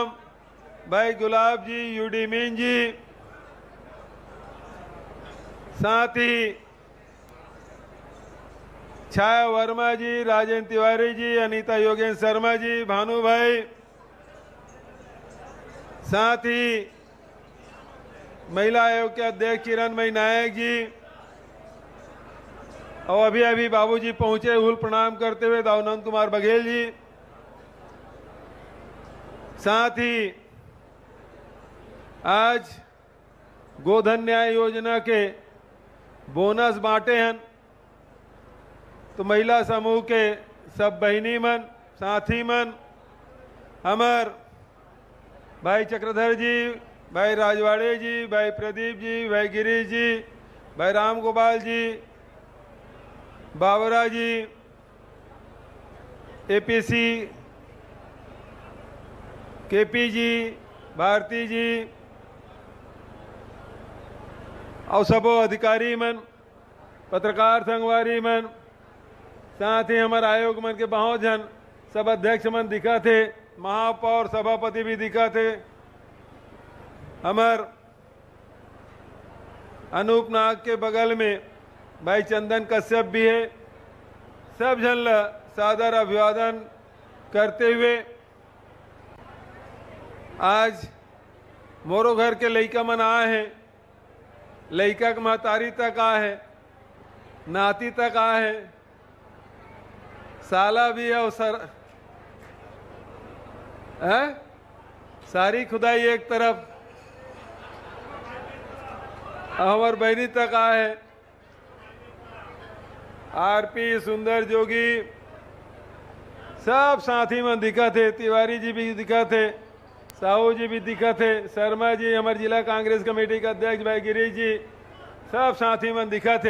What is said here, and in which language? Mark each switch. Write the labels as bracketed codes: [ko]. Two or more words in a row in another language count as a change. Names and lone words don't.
[hne] भाई गुलाब जी, यूडी मीन जी, साथ ही छाया वर्मा जी, राजेंद्र तिवारी जी, अनीता योगेंद्र शर्मा जी, भानु भाई, साथ ही महिला आयोग के अध्यक्ष चिरनमयी नायक जी, और अभी अभी बाबूजी पहुंचे उहुल प्रणाम करते हुए दाऊनंद कुमार बघेल जी, साथ ही आज गोधन न्याय योजना के बोनस बांटे हैं, तो महिला समूह के सब बहिनी मन, साथी मन, हमार भाई चक्रधर जी, भाई राजवाड़े जी, भाई प्रदीप जी, भाई गिरीश जी, भाई राम गोपाल जी, बाबरा जी, एपीसी केपी जी, भारती जी, और सबो अधिकारी मन, पत्रकार संगवारी मन, साथ ही हमारे आयोग मन के बहुत जन, सब अध्यक्ष मन दिखा थे, महापौर सभापति भी दिखा थे, हमार अनूप नाग के बगल में भाई चंदन कश्यप भी है। सब जन ला सादर अभिवादन करते हुए आज मोरो घर के लइका मन आए हैं, लइका के महतारी तक आए हैं, नाती तक आए हैं, साला भी है और सारी खुदाई एक तरफ, हमार बहनी तक आए हैं, आरपी सुंदर जोगी, सब साथी में दिखा थे, तिवारी जी भी दिखा थे, साहू जी भी दिखा थे, शर्मा जी हमारे जिला कांग्रेस कमेटी का अध्यक्ष भाई गिरीश जी, सब साथी में दिखा थे।